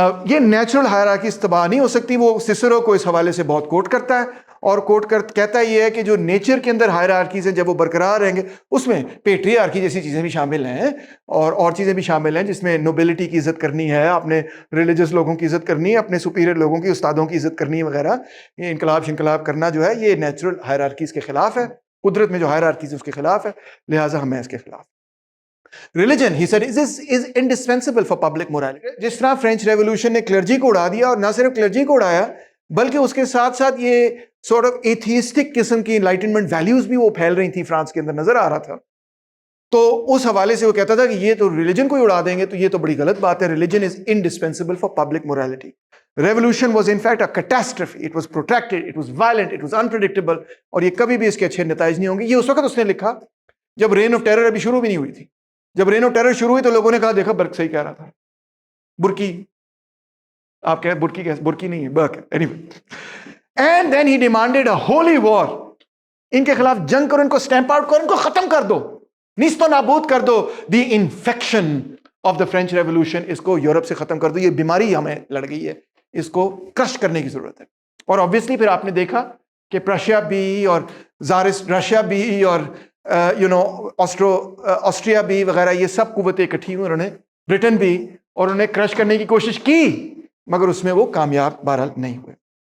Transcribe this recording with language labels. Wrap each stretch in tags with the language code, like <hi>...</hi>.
<ur>یہ natural hierarchies تباہ نہیں ہو سکتی. وہ سسرو کو اس حوالے سے بہت کوٹ کرتا ہے، اور کہتا یہ ہے کہ جو نیچر کے اندر ہائرارکیز ہیں جب وہ برقرار رہیں گے، اس میں پیٹریارکی جیسی چیزیں بھی شامل ہیں اور چیزیں بھی شامل ہیں، جس میں نوبلٹی کی عزت کرنی ہے، اپنے ریلیجس لوگوں کی عزت کرنی ہے، اپنے سپیریئر لوگوں کی، استادوں کی عزت کرنی ہے وغیرہ. یہ انقلاب کرنا جو ہے یہ نیچرل ہائرارکیز کے خلاف ہے، قدرت میں جو ہائرارکیز ہے اس کے خلاف ہے، لہٰذا ہمیں اس کے خلاف.</ur> <en>Religion, he said, is indispensable for public morality.</en> <ur>جس طرح فرینچ ریولوشن نے کلرجی کو اڑا دیا، اور نہ صرف کلرجی کو اڑایا بلکہ اس کے ساتھ ساتھ یہ سورٹ آف ایتھیسٹک قسم کی انلائٹنمنٹ ویلیوز بھی وہ پھیل رہی تھی فرانس کے اندر نظر آ رہا تھا. تو اس حوالے سے وہ کہتا تھا کہ یہ تو ریلیجن کو ہی اڑا دیں گے، تو یہ تو بڑی غلط بات ہے.</ur> <en>Religion is indispensable for public morality. Revolution was in fact a catastrophe. It was protracted, it was violent, it was unpredictable.</en> <ur>اور یہ کبھی بھی اس کے اچھے نتائج نہیں ہوں گے. یہ اس وقت اس نے لکھا جب رین آف ٹیرر ابھی شروع بھی نہیں ہوئی تھی. جب رین آف ٹیرر شروع ہوئی تو لوگوں نے کہا دیکھا برک صحیح کہہ رہا تھا. برکی، آپ کہہ برکی کیسے، برکی نہیں ہے، برک ہے.</ur> <en>anyway, and then he demanded a holy war.</en> <ur>ان کے خلاف جنگ کرو، ان کو سٹیمپ آؤٹ کرو، ان کو ختم کر دو، نیست و نابود کر دو.</ur> <en>the infection of the French revolution,</en> <ur>اس کو یورپ سے ختم کر دو. یہ بیماری ہمیں لڑ گئی ہے، اس کو کرش کرنے کی ضرورت ہے. اور آبویسلی پھر آپ نے دیکھا کہ پرشیا بھی اور زارس رشیا بھی اور آسٹریا بھی وغیرہ، یہ سب قوتیں اکٹھی ہوئی، انہوں نے برٹن بھی، اور انہوں نے کرش کرنے کی کوشش کی، مگر اس میں وہ کامیاب بہرحال نہیں ہوئے.</ur>